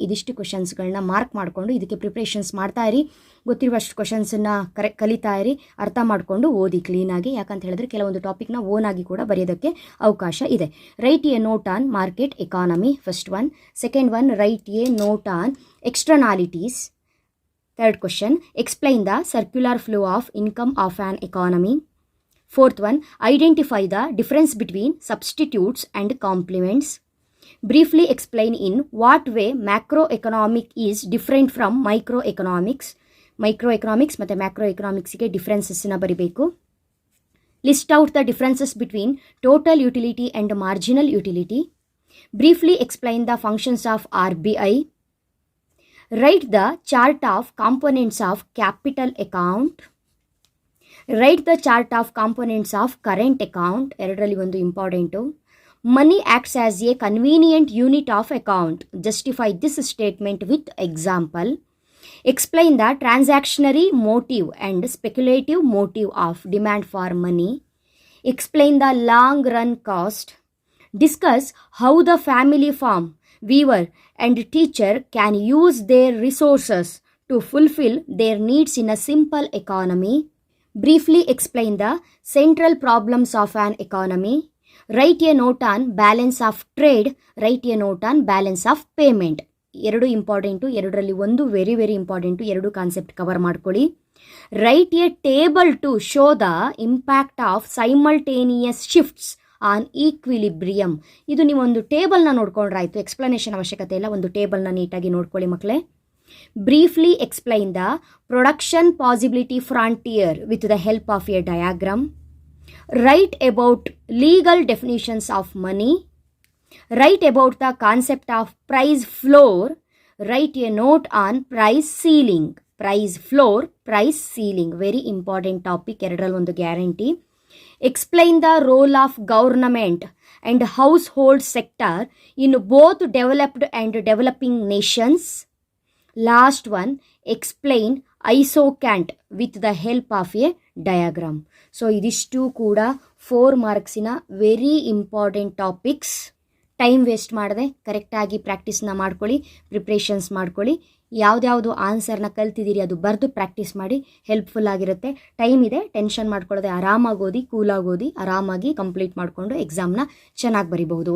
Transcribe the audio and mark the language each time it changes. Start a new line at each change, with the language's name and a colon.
Kannada: ಇದಿಷ್ಟು ಕ್ವಶನ್ಸ್ಗಳನ್ನ ಮಾರ್ಕ್ ಮಾಡಿಕೊಂಡು ಇದಕ್ಕೆ ಪ್ರಿಪ್ರೇಷನ್ಸ್ ಮಾಡ್ತಾ ಇರಿ. ಗೊತ್ತಿರುವಷ್ಟು ಕ್ವಶನ್ಸನ್ನು ಕಲಿತಾ ಇರಿ, ಅರ್ಥ ಮಾಡಿಕೊಂಡು ಓದಿ ಕ್ಲೀನಾಗಿ. ಯಾಕಂತ ಹೇಳಿದ್ರೆ ಕೆಲವೊಂದು ಟಾಪಿಕ್ನ ಓನಾಗಿ ಕೂಡ ಬರೆಯೋದಕ್ಕೆ ಅವಕಾಶ ಇದೆ.
English: Write a note on market economy, first one. Second one, write a note on externalities. Third question, explain the circular flow of income of an economy. Fourth one, identify the difference between substitutes and complements. Briefly explain in what way macroeconomic is different from microeconomics.
Kannada: Microeconomics ಮತ್ತು macroeconomicsಗೆ differencesನ ಬರಿಬೇಕು.
English: List out the differences between total utility and marginal utility. Briefly explain the functions of RBI. Write the chart of components of capital account. Write the chart of components of current account.
Kannada: ಎರಡರಲ್ಲಿ ಒಂದು important.
English: Money acts as a convenient unit of account. Justify this statement with example. Explain the transactionary motive and speculative motive of demand for money. Explain the long run cost. Discuss how the family farm, weaver and teacher can use their resources to fulfill their needs in a simple economy. Briefly explain the central problems of an economy. Write a note on balance of trade. Write a note on balance of payment.
Kannada: ಎರಡು important, ಎರಡರಲ್ಲಿ ಒಂದು very important. ಎರಡು concept cover ಮಾಡ್ಕೊಳ್ಳಿ.
English: Write a table to show the impact of simultaneous shifts on equilibrium.
Kannada: ಇದು ನೀವು ಒಂದು ಟೇಬಲ್ನ ನೋಡ್ಕೊಂಡ್ರೆ ಆಯಿತು, ಎಕ್ಸ್ಪ್ಲನೇಷನ್ ಅವಶ್ಯಕತೆ ಇಲ್ಲ. ಒಂದು ಟೇಬಲ್ನ ನೀಟಾಗಿ ನೋಡ್ಕೊಳ್ಳಿ ಮಕ್ಕಳೇ.
English: Briefly explain the production possibility frontier with the help of a diagram. Write about legal definitions of money. Write about the concept of price floor. Write a note on price ceiling. Price floor, price ceiling. Very important topic.
Kannada: ಎರಡರಲ್ಲಿ ಒಂದು guarantee.
English: Explain the role of government and household sector in both developed and developing nations. Last one, explain isocant with the help of a diagram.
Kannada: So ಇದಿಷ್ಟು ಕೂಡ 4 ಮಾರ್ಕ್ಸಿನ very important topics. Time waste ಮಾಡದೆ ಕರೆಕ್ಟಾಗಿ ಪ್ರಾಕ್ಟೀಸ್ನ ಮಾಡ್ಕೊಳ್ಳಿ, preparations ಮಾಡ್ಕೊಳ್ಳಿ. ಯಾವುದ್ಯಾವುದು ಆನ್ಸರ್ನ ಕಲ್ತಿದ್ದೀರಿ ಅದು ಬರೆದು practice ಮಾಡಿ, helpful ಆಗಿರುತ್ತೆ. ಟೈಮ್ ಇದೆ, ಟೆನ್ಷನ್ ಮಾಡ್ಕೊಳ್ಳೋದೆ, ಆರಾಮಾಗಿ ಓದಿ, ಕೂಲಾಗಿ ಓದಿ, ಆರಾಮಾಗಿ ಕಂಪ್ಲೀಟ್ ಮಾಡಿಕೊಂಡು ಎಕ್ಸಾಮ್ನ ಚೆನ್ನಾಗಿ ಬರಿಬಹುದು.